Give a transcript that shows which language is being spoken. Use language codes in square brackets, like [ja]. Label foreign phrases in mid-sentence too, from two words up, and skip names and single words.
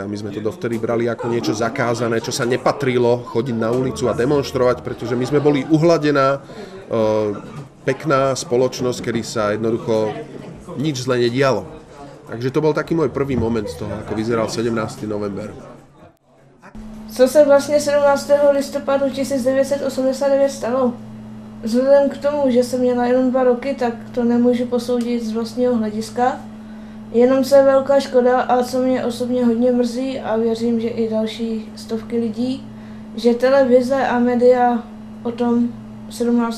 [sk] My sme to dovtedy brali ako niečo zakázané, čo sa nepatrilo chodiť na ulicu a demonštrovať, pretože my sme boli uhladená, pekná spoločnosť, kedy sa jednoducho nič zle nedialo. Takže to bol taký môj prvý moment z toho, ako vyzeral 17. november. [cs] Co se vlastně 17. listopadu 1989 stalo? Vzhledem k tomu, že jsem měla jenom 2 roky, tak to nemůžu posoudit z vlastního hlediska. Jenom se velká škoda, a co mě osobně hodně mrzí, a věřím, že i další stovky lidí, že televize a média o tom 17.